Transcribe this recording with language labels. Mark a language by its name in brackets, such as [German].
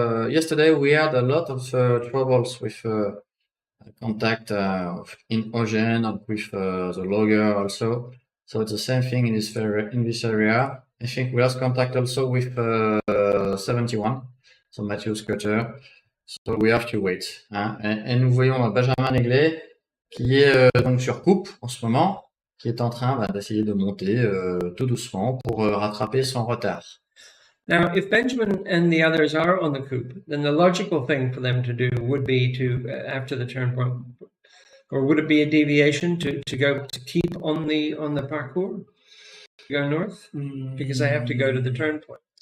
[English] Yesterday we had a lot of troubles with contact in Ogen and with the logger also. So it's the same thing in this area. I think we lost contact also with 71, so Matthew Scudder. So we have to wait. Hein. [French] Et nous voyons Benjamin Neglet qui est donc sur coupe en ce moment, qui est en train d'essayer de monter tout doucement pour rattraper son retard. [English] Now, if Benjamin and the others are on the coupe, then the logical thing for them to do would be to, after the turn point, or would it be a deviation to keep on the parcours, to go north, because they have to go to the turn point?